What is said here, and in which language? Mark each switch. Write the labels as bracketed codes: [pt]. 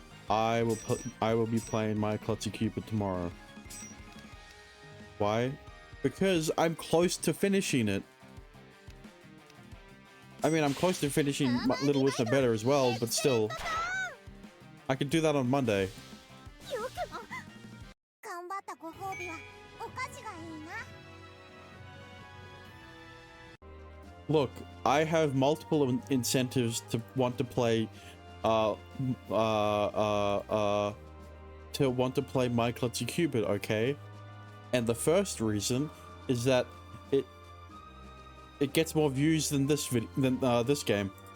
[en] I will be playing My Klutzy Cupid tomorrow. Why? Because I'm close to finishing it. I mean, I'm close to finishing Little Witch No Better as well, but still. I can do that on Monday. [ja] よくも頑張ったご褒美はお菓子がいいな。 [en] Look, I have multiple incentives to want to play My Klutzy Cupid, okay? And the first reason is that it gets more views than this game.